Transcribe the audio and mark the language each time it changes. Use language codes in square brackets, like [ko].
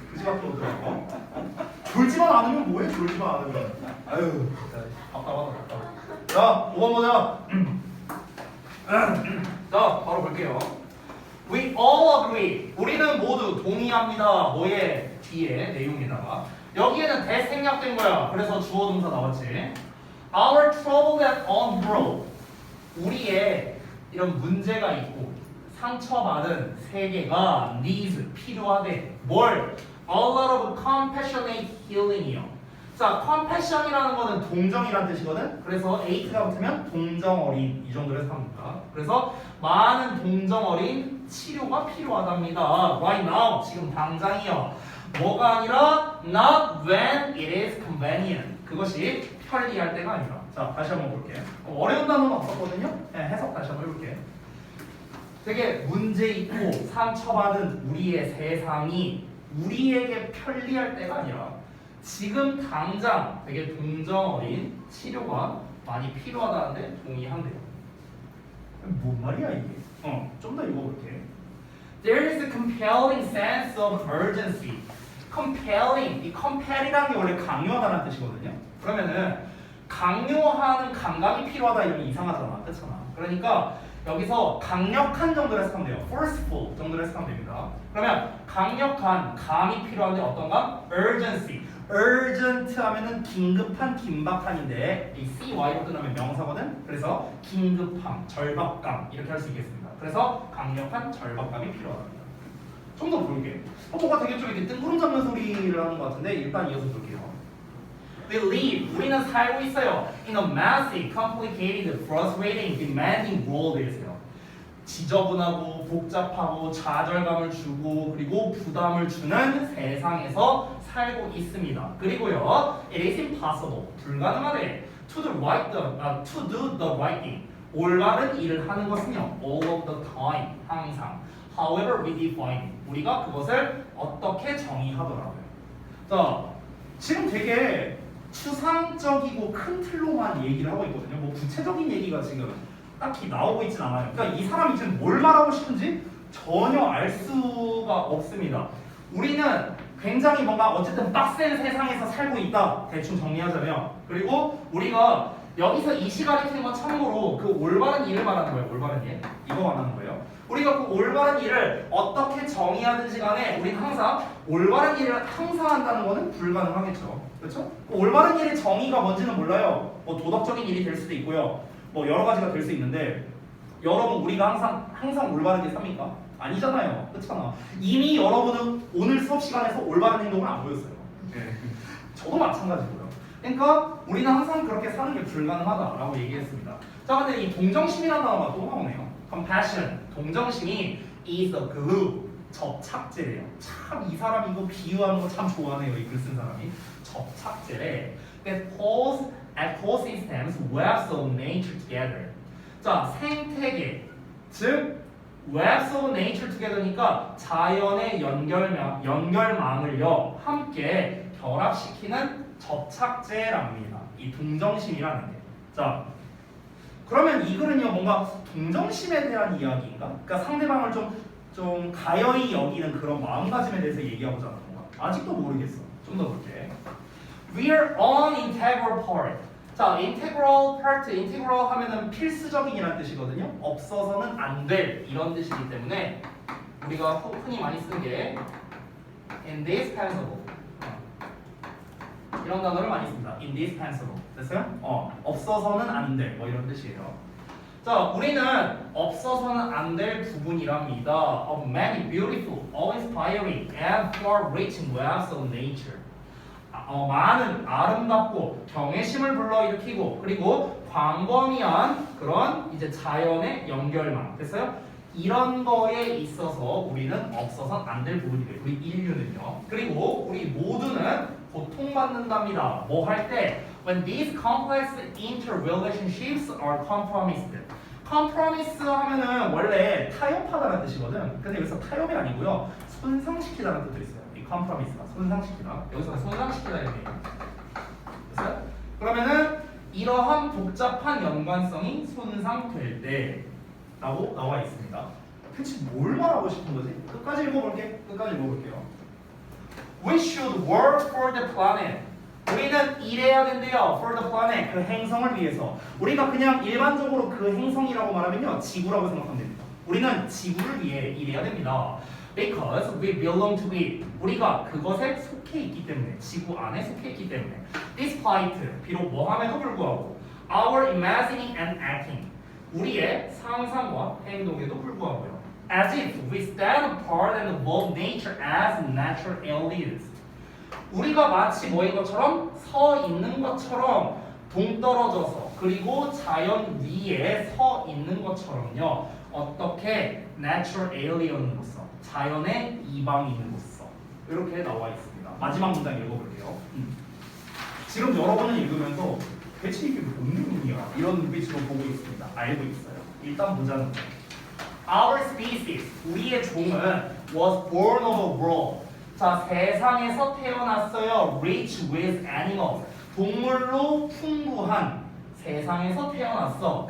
[ko] 그지 같은 것들. 졸지만 않으면 뭐해? 졸지만 않으면. 아유. 답답하다. 자, 5번 보자. 자, 바로 볼게요. [en] We all agree. [ko] 우리는 모두 동의합니다. 뭐에? 뒤에 내용에다가. 여기에는 that 생략된 거야. 그래서 주어 동사 나왔지. [en] Our trouble that ungrow. [ko] 우리의 이런 문제가 있고 상처받은 세계가 needs 필요하대. 뭘? [en] A lot of compassionate healing이요. [ko] 자, compassion이라는 거는 동정이라는 뜻이거든. 그래서 ate가 붙으면 동정어린 이 정도로 해석합니다. 그래서 많은 동정어린 치료가 필요하답니다. [en] Right now, [ko] 지금 당장이요. 뭐가 아니라 [en] not when it is convenient. [ko] 그것이 편리할 때가 아니라. 자, 다시 한번 볼게. 어려운 단어는 없었거든요. 네, 해석 다시 한번 해볼게. 되게 문제 있고 상처받은 우리의 세상이 우리에게 편리할 때가 아니라 지금 당장 되게 동정어린 치료가 많이 필요하다는데 동의한대요. 뭔 말이야 이게? 좀 더 읽어볼게. [en] There is a compelling sense of urgency. [ko] compelling, 이 compel이라는 게 원래 강요하다는 뜻이거든요. 그러면은 강요하는 감각이 필요하다 이러면 이상하잖아, 그렇잖아. 그러니까 여기서 강력한 정도로 해석하면 돼요. forceful 정도로 해석하면 됩니다. 그러면 강력한 감이 필요한데 어떤 감? [en] urgency. [ko] urgent 하면은 긴급한, 긴박한인데 이 CY로 끝나면 명사거든. 그래서 긴급함, 절박감 이렇게 할 수 있겠습니다. 그래서 강력한 절박감이 필요하답니다. 좀 더 볼게. 뭐가 되게 좀 이렇게 뜬구름 잡는 소리를 하는 것 같은데 일단 이어서 볼게요. [en] We live, [ko] 우리는 살고 있어요. [en] In a messy, complicated, frustrating, demanding world에서요. [ko] 지저분하고 복잡하고 좌절감을 주고 그리고 부담을 주는 세상에서 살고 있습니다. [en] 그리고요, it is impossible [ko] 불가능하대 [en] to do the right thing [ko] 올바른 일을 하는 것은요, [en] all of the time 항상. However, we define [ko] 우리가 그것을 어떻게 정의하더라고요. 자, 지금 되게 추상적이고 큰 틀로만 얘기를 하고 있거든요. 뭐 구체적인 얘기가 지금 딱히 나오고 있진 않아요. 그러니까 이 사람이 지금 뭘 말하고 싶은지 전혀 알 수가 없습니다. 우리는 굉장히 뭔가 어쨌든 빡센 세상에서 살고 있다. 대충 정리하자면. 그리고 우리가 여기서 이 시가리키는 건 참고로 그 올바른 일을 말하는 거예요. 올바른 일. 이거 말하는 거예요. 우리가 그 올바른 일을 어떻게 정의하든지 간에 우리는 항상 올바른 일을 항상 한다는 거는 불가능하겠죠. 그렇죠? 그 올바른 일의 정의가 뭔지는 몰라요. 뭐 도덕적인 일이 될 수도 있고요. 뭐 여러 가지가 될 수 있는데 여러분 우리가 항상 올바르게 삽니까? 아니잖아요. 그렇잖아. 이미 여러분은 오늘 수업 시간에서 올바른 행동을 안 보였어요. 네. 저도 마찬가지고요. 그러니까 우리는 항상 그렇게 사는 게 불가능하다라고 얘기했습니다. 자, 근데 이 동정심이라는 단어가 또 나오네요. compassion, 동정심이 [en] is the glue, [ko] 접착제래요. 참 이 사람이 이거 비유하는 거 참 좋아하네요. 이 글 쓴 사람이. 접착제래. [en] that holds ecosystems, webs of nature together. [ko] 자, 생태계, 즉 [en] webs of nature together [ko] 니까 자연의 연결망을요 함께 결합시키는 접착제랍니다. 이 동정심이라는 게. 자, 그러면 이 글은요 뭔가 동정심에 대한 이야기인가? 그러니까 상대방을 좀 가여이 여기는 그런 마음가짐에 대해서 얘기하고자 하는 건가? 아직도 모르겠어. 좀 더 볼게. [en] We are an integral part. [ko] 자, integral part, integral 하면은 필수적인이라는 뜻이거든요. 없어서는 안 될 이런 뜻이기 때문에 우리가 흔히 많이 쓰는 게 indispensable 이런 단어를 많이 씁니다. indispensable 됐어요? 없어서는 안 될 뭐 이런 뜻이에요. 자, 우리는 없어서는 안 될 부분이랍니다. [en] Of many beautiful, awe-inspiring, and far-reaching webs of nature. [ko] 많은 아름답고 경외심을 불러일으키고 그리고 광범위한 그런 이제 자연의 연결망 됐어요? 이런 거에 있어서 우리는 없어서는 안 될 부분이래요. 우리 인류는요. 그리고 우리 모두는 고통받는답니다. 뭐 할 때? [en] When these complex interrelationships are compromised. [ko] compromise 하면은 원래 타협하다는 뜻이거든. 근데 여기서 타협이 아니고요. 손상시키다는 뜻도 있어요. 이 compromise가 손상시키다. 여기서 손상시키다 이렇게. 됐어요? 그러면은 이러한 복잡한 연관성이 손상될 때 라고 나와 있습니다. 대체 뭘 말하고 싶은 거지? 끝까지 읽어볼게요. [en] We should work for the planet. [ko] 우리는 일해야 된대요. [en] For the planet. [ko] 그 행성을 위해서. 우리가 그냥 일반적으로 그 행성이라고 말하면요. 지구라고 생각하면 됩니다. 우리는 지구를 위해 일해야 됩니다. [en] Because we belong to it. [ko] 우리가 그것에 속해 있기 때문에. 지구 안에 속해 있기 때문에. [en] Despite. [ko] 비록 뭐함에도 불구하고. [en] Our imagining and acting. [ko] 우리의 상상과 행동에도 불구하고요. [en] As if we stand apart and above nature as natural aliens. [ko] 우리가 마치 뭐인 것처럼 서 있는 것처럼 동떨어져서 그리고 자연 위에 서 있는 것처럼요. 어떻게 natural alien으로서 자연의 이방인으로서 이렇게 나와 있습니다. 마지막 문장 읽어볼게요. 지금 여러분은 읽으면서 대체 이게 뭔 의미야? 이런 눈빛으로 보고 있습니다. 알고 있어요. 일단 보자는 거예요. [en] Our species, [ko] 우리의 종은 [en] was born of a world. [ko] 자, 세상에서 태어났어요. [en] Rich with animals. [ko] 동물로 풍부한 세상에서 태어났어.